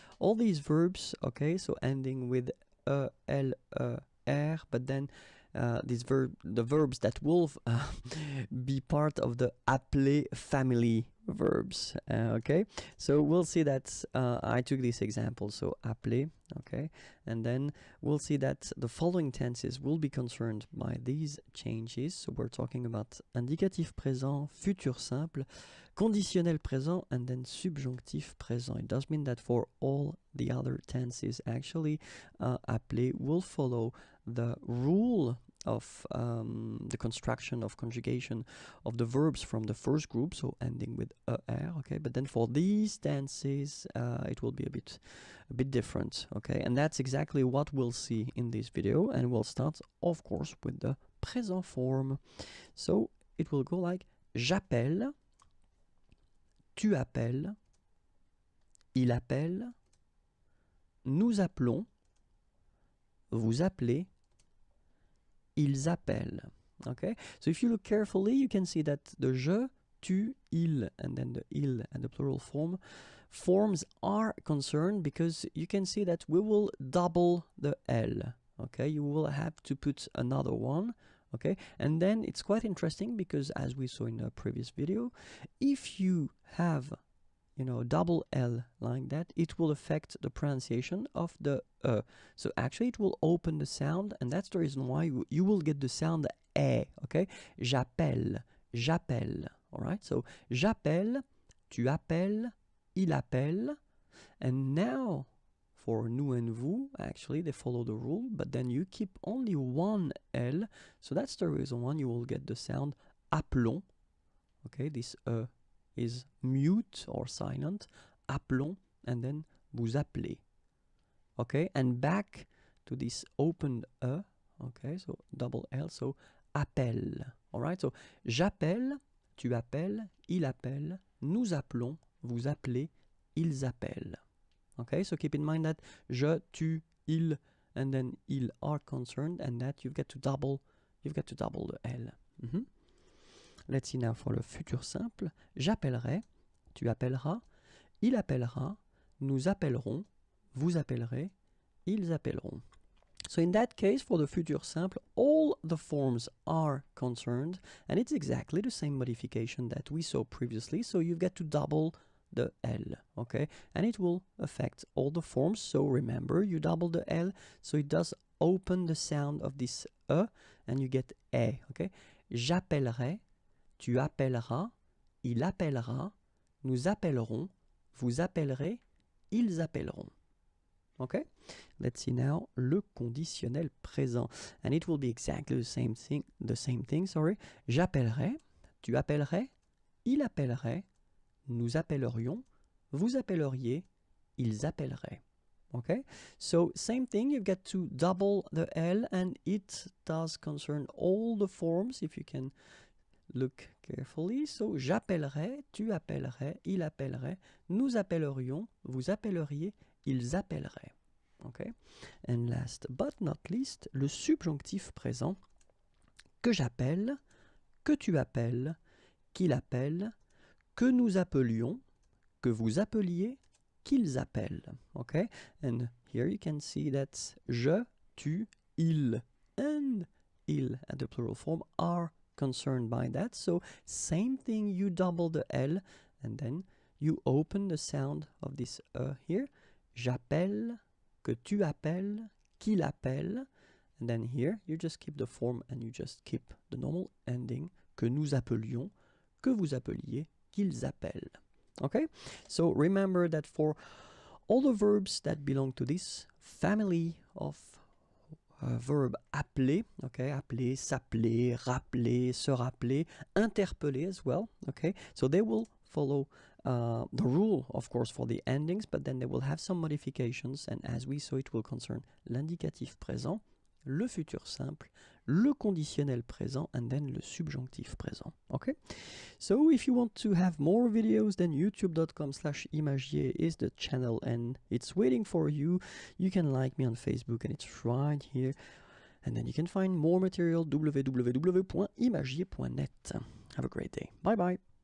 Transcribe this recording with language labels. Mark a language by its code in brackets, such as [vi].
[en] All these verbs, okay, so ending with E, L, E, R, but then the verbs that will be part of the appeler family verbs. Okay, so we'll see that I took this example, so appeler, okay, and then we'll see that the following tenses will be concerned by these changes. So we're talking about indicatif présent, futur simple, conditionnel présent, and then subjonctif présent. It does mean that for all the other tenses, actually, appeler will follow the rule of the construction of conjugation of the verbs from the first group, so ending with er, okay, but then for these tenses it will be a bit different, okay, and that's exactly what we'll see in this video. And we'll start, of course, with the present form. So it will go like [fr] j'appelle, tu appelles, il appelle, nous appelons, vous appelez, ils appellent. [en] Okay, so if you look carefully, you can see that the je, tu, il, and then the il and the plural forms are concerned, because you can see that we will double the L. Okay, you will have to put another one. Okay, and then it's quite interesting because, as we saw in the previous video, if you have double L like that, it will affect the pronunciation of the E. So actually it will open the sound, and that's the reason why you will get the sound E, okay? [fr] J'appelle, j'appelle, alright? [en] So [fr] j'appelle, tu appelles, il appelle, [en] and now for nous and vous, actually they follow the rule, but then you keep only one L, so that's the reason why you will get the sound appelons, okay? This E is mute or silent, appelons, and then vous appelez. Okay, and back to this opened E, okay, so double L, so appelle. [fr] Alright, so j'appelle, tu appelles, il appelle, nous appelons, vous appelez, ils appellent. [en] Okay, so keep in mind that je, tu, il, and then ils are concerned, and that you've got to double the L. Let's see now for le futur simple. [fr] J'appellerai, tu appelleras, il appellera, nous appellerons, vous appellerez, ils appelleront. [en] So in that case, for the futur simple, all the forms are concerned, and it's exactly the same modification that we saw previously. So you've got to double the L, okay? And it will affect all the forms. So remember, you double the L, so it does open the sound of this E, and you get E, okay? [fr] J'appellerai, tu appelleras, il appellera, nous appellerons, vous appellerez, ils appelleront. Okay? [en] Let's see now [fr] le conditionnel présent. [en] And it will be exactly the same thing, [fr] J'appellerai, tu appellerais, il appellerait, nous appellerions, vous appelleriez, ils appelleraient. [en] Okay? So same thing, you've got to double the L, and it does concern all the forms, if you can look carefully. [fr] So j'appellerai, tu appellerais, il appellerait, nous appellerions, vous appelleriez, ils appelleraient. Okay? [en] And last but not least, [fr] le subjonctif présent, que j'appelle, que tu appelles, qu'il appelle, que nous appelions, que vous appeliez, qu'ils appellent. [en] Okay? And here you can see that je, tu, il, and il at the plural form are concerned by that. So same thing, you double the L, and then you open the sound of this here. [fr] J'appelle, que tu appelles, qu'il appelle, [en] and then here you just keep the form and you just keep the normal ending, [fr] que nous appelions, que vous appeliez, qu'ils appellent. [en] Okay, so remember that for all the verbs that belong to this family of verb appeler, okay, appeler, s'appeler, rappeler, se rappeler, interpeller as well, okay, so they will follow the rule, of course, for the endings, but then they will have some modifications, and as we saw, it will concern [fr] l'indicatif présent, le futur simple, le conditionnel présent, [en] and then [fr] le subjonctif présent. [en] Okay? So if you want to have more videos, then youtube.com/imagier is the channel and it's waiting for you. You can like me on Facebook and it's right here. And then you can find more material www.imagier.net. Have a great day. Bye bye.